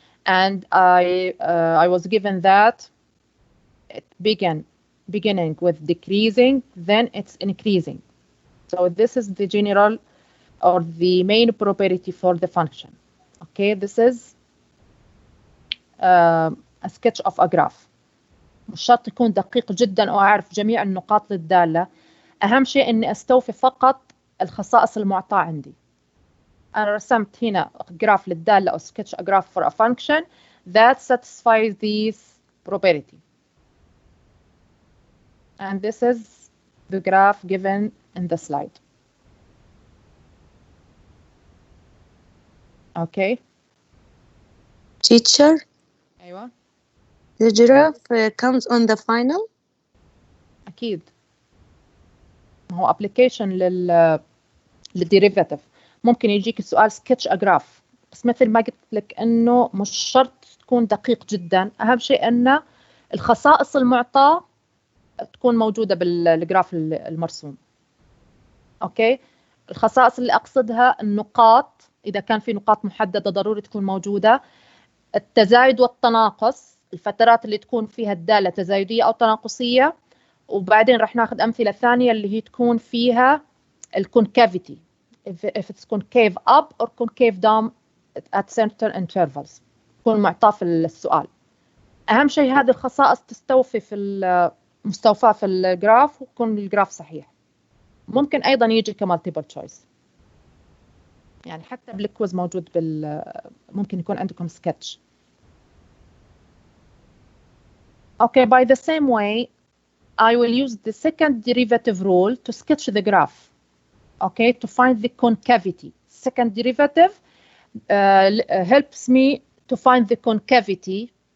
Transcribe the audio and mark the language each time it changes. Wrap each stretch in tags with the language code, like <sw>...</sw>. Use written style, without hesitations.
<en>And I was given that it beginning with decreasing, then it's increasing. So this is the general or the main property for the function. Okay, this is a sketch of a graph.</en> <ar>مش شرط يكون دقيق جدا وأعرف جميع النقاط للدالة. أهم شيء إني أستوفي فقط الخصائص المعطاة عندي. أنا رسمت هنا جراف للدالة أو</ar> <en>sketch a graph for a function that satisfies this property. And this is the graph given in the slide. Okay. Teacher,</en> <ar>أيوة.</ar> <en>the graph comes on the final?</en> <ar>أكيد. ما هو application للديريفاتيف. ممكن يجيك السؤال</ar> <en>sketch a graph،</en> <ar>بس مثل ما قلت لك إنه مش شرط تكون دقيق جدا. أهم شيء إن الخصائص المعطاة تكون موجودة بالجراف المرسوم. أوكي. الخصائص اللي أقصدها النقاط، إذا كان في نقاط محددة ضروري تكون موجودة. التزايد والتناقص، الفترات اللي تكون فيها الدالة تزايدية أو تناقصية. وبعدين رح ناخذ أمثلة ثانية اللي هي تكون فيها الكونكافيتي.</ar> <en>if it's concave up or concave down at certain intervals.</en> <ar>تكون معطاة في السؤال. أهم شيء هذه الخصائص تستوفي في مستوفاة في الجراف ويكون الجراف صحيح. ممكن أيضا يجي كمالتيبل تشويس. يعني حتى بالكويز موجود ممكن يكون عندكم سكتش.</ar> <en>Okay, by the same way, I will use the second derivative rule to sketch the graph. Okay, to find the concavity. Second derivative helps me to find the concavity.</en>